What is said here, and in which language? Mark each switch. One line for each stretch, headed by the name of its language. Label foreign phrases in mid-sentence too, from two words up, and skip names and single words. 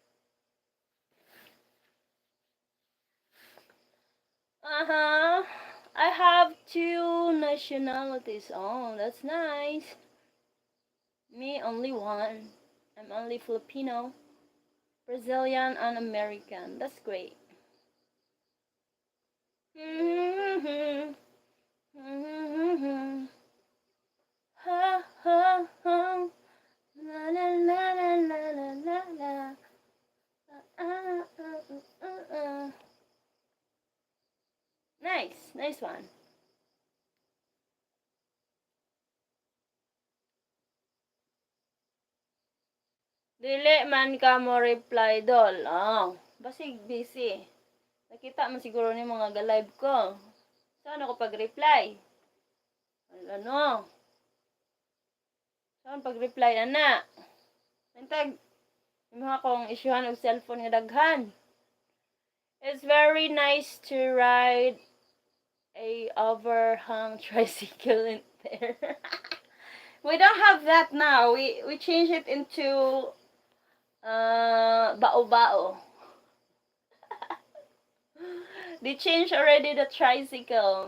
English: I have 2 nationalities. Oh, that's nice. Me, only one. I'm only Filipino, Brazilian, and American. That's great. Ha ha ha. La la la la la la la. Nice one.
Cebuano: Dili man ka mo reply dol. Oh, basig busy. Nakita man siguro ni mga ga-live ko.
Filipino: Saan ako pag-reply? Ano?
Cebuano: Saan pag-reply ana? Nantag imo akong isyuhan og cellphone nga daghan.
English: It's very nice to ride a overhung tricycle in there. We don't have that now. We change it into bao-bao. They changed already the tricycle.